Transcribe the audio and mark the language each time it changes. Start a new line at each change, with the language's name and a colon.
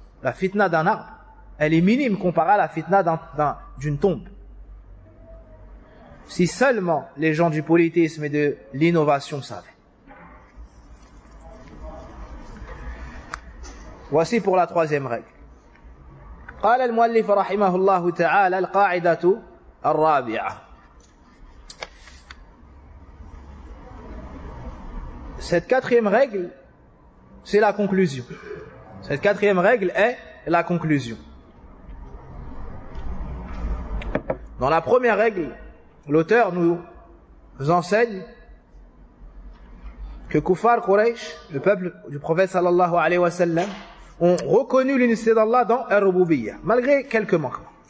French: La fitna d'un arbre, elle est minime comparée à la fitna d'une tombe. Si seulement les gens du polythéisme et de l'innovation savaient. Voici pour la troisième règle.
Arabic: قال المؤلف رحمه الله تعالى القاعدة الرابعة.
French: Cette quatrième règle, c'est la conclusion. Cette quatrième règle est la conclusion. Dans la première règle, l'auteur nous enseigne que Kuffar Quraysh, le peuple du prophète sallallahu alayhi wa sallam, ont reconnu l'unicité d'Allah dans Ar-Rububiyyah, malgré quelques manquements.